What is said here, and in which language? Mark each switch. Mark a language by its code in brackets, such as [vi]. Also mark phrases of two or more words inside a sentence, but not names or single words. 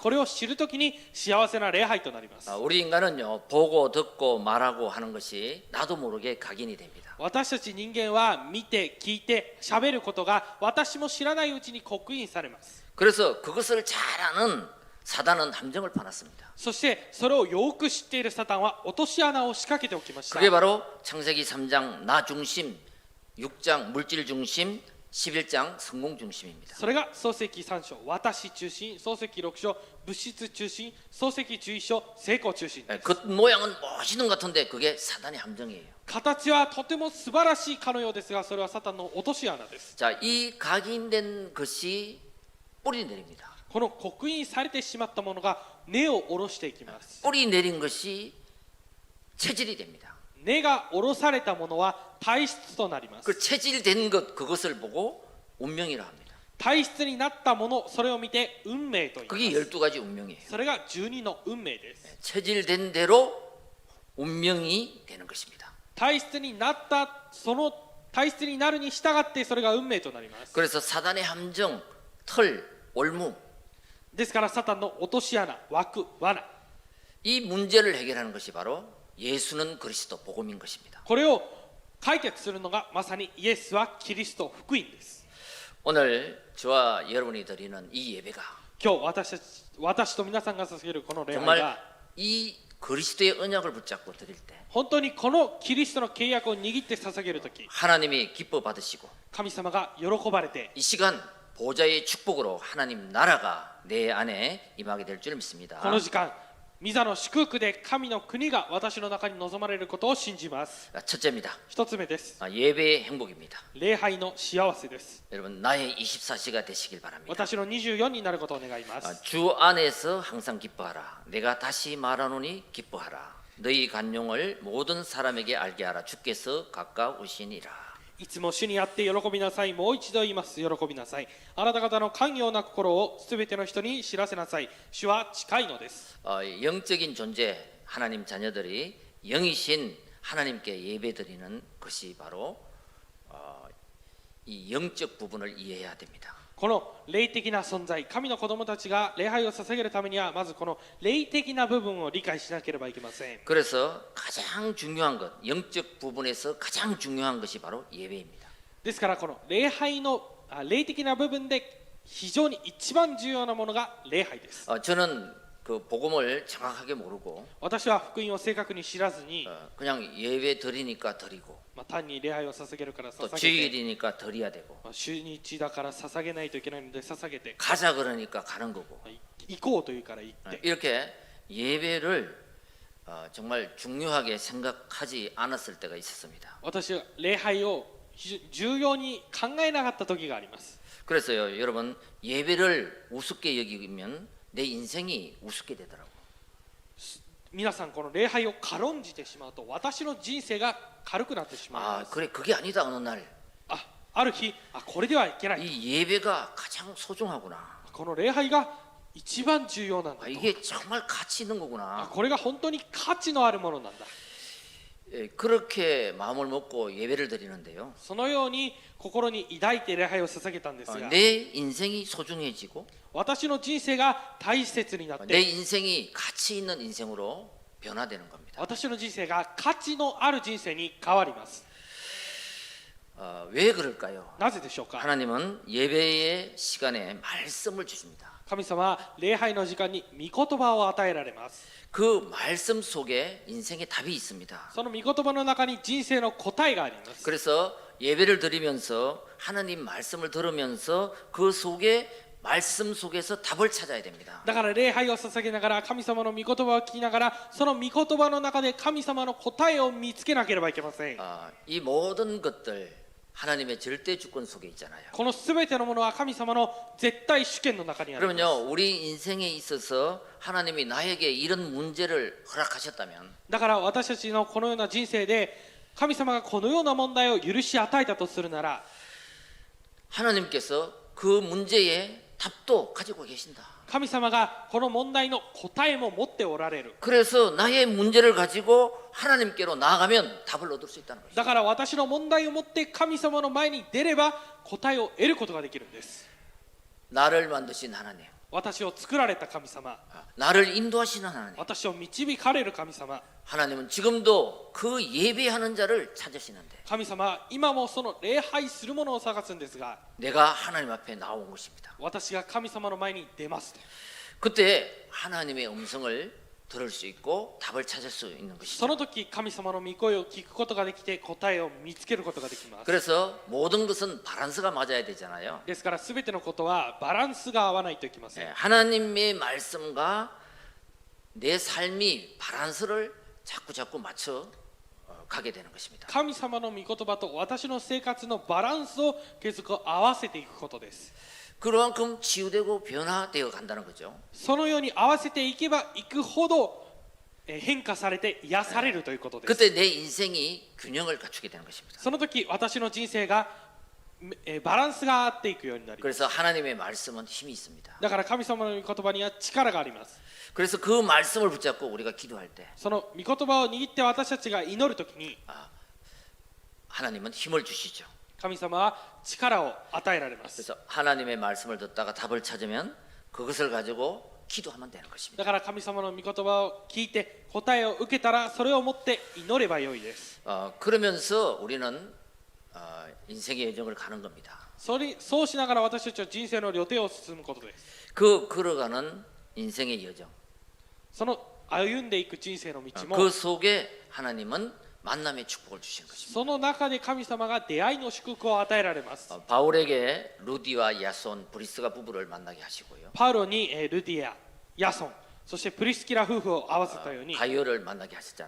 [ja] これを知るときに幸せな礼拝となります。 [ko] 우리 인간은요 보고 듣고 말하고 하는 것이 나도 모르게 각인이 됩니다. [ja] 私たち人間は見て聞いて喋ることが私も知らないうちに刻印されます。 [ko] 그래서 그것을 잘 아는 사단은 함정을 파놨습니다. [ja] そしてそれをよく知っているサタンは落とし穴を仕掛けておきました。 [ko] 그게 바로 창세기 3장 나 중심, 6장 물질 중심, 11장 성공 중심입니다. [ja] それが創世記3章私中心、創世記6章物質中心、創世記11章成功中心です。 [ko] 겉모양은 멋있는 것 같은데 그게 사단의 함정이에요. [ja] 形はとても素晴らしいかのようですが、それはサタンの落とし穴です。 [ko] 자, 이 각인된 것이 뿌리 내립니다. [ja] この刻印されてしまったものが根を下ろしていきます。 [ko] 뿌리 내린 것이 체질이 됩니다. [ja] 根が下ろされたものは体質となります。 [ko] 그 체질된 것 그것을 보고 운명이라 합니다. [ja] 体質になったもの、それを見て運命と言います。 [ko] 그게 12가지 운명이에요. [ja] それが12の運命です。 [ko] 체질된 대로 운명이 되는 것입니다. [ja] 体質になったその体質になるに従ってそれが運命となります。 [ko] 그래서 사단의 함정, 털, 올무 [ja] ですからサタンの落とし穴、枠、罠、 [ko] 이 문제를 해결하는 것이 바로 예수는 그리스도 복음인 것입니다. [ja] これを解決するのがまさにイエスはキリスト福音です。 [ko] 오늘 저와 여러분이 드리는 이 예배가 [ja] 今日私と皆さんが捧げるこの礼拝 [ko] 정말 [ja] が [ko] 이 그리스도의 언약을 붙잡고 드릴 때 [ja] 本当にこのキリストの契約を握って捧げるとき [ko] 하나님이 기뻐 받으시고 [ja] 神様が喜ばれて [ko] 이 시간 보좌의 축복으로 하나님 나라가 내 안에 임하게 될 줄 믿습니다. [ja] この時間御座の祝福で神の国が私の中に望まれることを信じます。 [ko] 첫째입니다. [ja] 一つ目です。 [ko] 예배의 행복입니다. [ja] 礼拝の幸せです。 [ko] 여러분 나의 24시가 되시길 바랍니다. [ja] 私の24になることを願います。 [ko] 주 안에서 항상 기뻐하라. 내가 다시 말하노니 기뻐하라. 너희 간용을 모든 사람에게 알게 하라. 주께서 가까우시니라. [ja] いつも主にあって喜びなさい。もう一度言います。喜びなさい。あなた方の寛容な心をすべての人に知らせなさい。主は近いのです。 [ko] 영적인 존재 하나님 자녀들이 영이신 하나님께 예배드리는 것이 바로 이 영적 부분을 이해해야 됩니다. [ja] この霊的な存在、神の子供たちが礼拝を捧げるためにはまずこの霊的な部分を理解しなければいけません。 [ko] 그래서 가장 중요한 것, 영적 부분에서 가장 중요한 것이 바로 예배입니다. [ja] ですからこの礼拝の霊的な部分で非常に一番重要なものが礼拝です。 [ko] 저는 그 복음을 정확하게 모르고 [ja] 私は福音を正確に知らずに、 [ko] 그냥 예배 드리니까 드리고 [ja] 単に礼拝を捧げるから [ko] 또 [ja] 捧げて、 [ko] 주일이니까 드려야 되고 [ja] 主日だから捧げないといけないので捧げて、 [ko] 가자 그러니까 가는 거고 [ja] 行こうというから行って、 [ko] 이렇게 예배를 정말 중요하게 생각하지 않았을 때가 있었습니다. [ja] 私は礼拝を非常に重要に考えなかった時があります。 [ko] 그래서요 여러분 예배를 우습게 여기면 내 인생이 우습게 되더라고. [ja] 皆さんこの礼拝を軽んじてしまうと私の人生が軽くなってしまいま 아 す。 [ko] 그래 그게 아니다 어느 날. [ja] ある日これではいけない。 [ko] 이 예배가 가장 소중하구나. [ja] この礼拝が一番重要なんだと。 [ko] 이게 정말 가치 있는 거구나. [ja] これが本当に価値のあるものなんだ。 [ko] 그렇게 마음을 먹고 예배를 드리는데요. [ja] そのように心に抱いて礼拝を捧げたんですが、 [ko] 내 인생이 소중해지고 [ja] 私の人生が大切になっ [ko] 내 [ja] て、 [ko] 인생이 가치 있는 인생으로 변화되는 겁니다. [ja] 私の人生が価値のある人生に変わります。 [ko] 왜 그럴까요? [ja] なぜでしょうか。 [ko] 하나님은 예배의 시간에 말씀을 주십니다. [ja] 神様は礼拝の時間に御言葉を与えられます。 [ko] 그 말씀 속에 인생의 답이 있습니다. [ja] その御言葉の中に人生の答えがあります。 [ko] 그래서 예배를 드리면서 하나님 말씀을 들으면서 그 속에 말씀 속에서 답을 찾아야 됩니다. [ja] だから礼拝を捧げながら神様の御言葉を聞きながらその御言葉の中で神様の答えを見つけなければいけません。 [ko] 이 모든 것들 하나님의 절대 주권 속에 있잖아요. [ja] このすべてのものは神様の絶対主権の中にあります。 [ko] 그러면요 우리 인생에 있어서 하나님이 나에게 이런 문제를 허락하셨다면 [ja] だから私たちのこのような人生で神様がこのような問題を許し与えたとするなら [ko] 하나님께서 그 문제에 답도 가지고 계신다. [ja] 神様がこの問題の答えも持っておられる。 [ko] 그래서 나의 문제를 가지고 하나님께로 나아가면 답을 얻을 수 있다는 거죠. [ja] だから私の問題を持って神様の前に出れば答えを得ることができるんです。 [ko] 나를 만드신 하나님, [ja] 私を作られた神様、 [ko] 나를 인도하시는 하나님, [ja] 私を導かれる神様、 [ko] 하나님은 지금도 그 예배하는 자를 찾으시는데 [ja] 神様は今もその礼拝するものを探すんですが、 [ko] 내가 하나님 앞에 나온 것입니다. [ja] 私が神様の前に出ますと。 [ko] 그때 하나님의 음성을 들을 수 있고 답을 찾을 수 있는 [ja] そ [ko] 것이죠. [ja] の時神様の御声を聞くことができて答えを見つけることができます。 [ko] 그래서 모든 것은 바란스가 맞아야 되잖아요. [ja] ですから全てのことはバランスが合わないといけません。 [ko] 하나님의 말씀과 내 삶이 바란스를 자꾸 맞춰 가게 되는 것입니다. [ja] 神様の御言葉と私の生活のバランスを継続合わせていくことです。 [ko] 그만큼 치유되고 변화되어 간다는 거죠. [ja] そのように合わせていけばいくほど変化されて癒されるということです。 [ko] 그때 내 인생이 균형을 갖추게 되는 것입니다. [ja] その時私の人生がバランスが合っていくようになります。 [ko] 그래서 하나님의 말씀은 힘이 있습니다. [ja] だから神様の御言葉には力があります。 [ko] 그래서 그 말씀을 붙잡고 우리가 기도할 때 [ja] その御言葉を握って私たちが祈る時に [ko] 하나님은 힘을 주시죠. [ja] 神様は力を与えられます。 [ko] 그래서 하나님의 말씀을 듣다가 답을 찾으면 그것을 가지고 기도하면 되는 것입니다. [ja] だから神様の御言葉を聞いて答えを受けたらそれを持って祈ればよいです。 [ko] 그러면서 우리는 인생의 여정을 가는 겁니다. [ja] そうしながら私たちは人生の旅程を進むことです。 [ko] 그 걸어가는 인생의 여정, [ja] その歩んでいく人生の道も [ko] 그 속에 하나님은 만남의 축복을 주시는 것입니다. [ja] その中で神様が出会いの祝福を与えられます。 [ko] 바울에게 루디와 야손, 브리스가 부부를 만나게 하시고요. [ja] パウロにルディア、ヤソン、そしてプリスキラ夫婦を合わせたように、 [ko] 가이오를 만나게 하셨잖아요.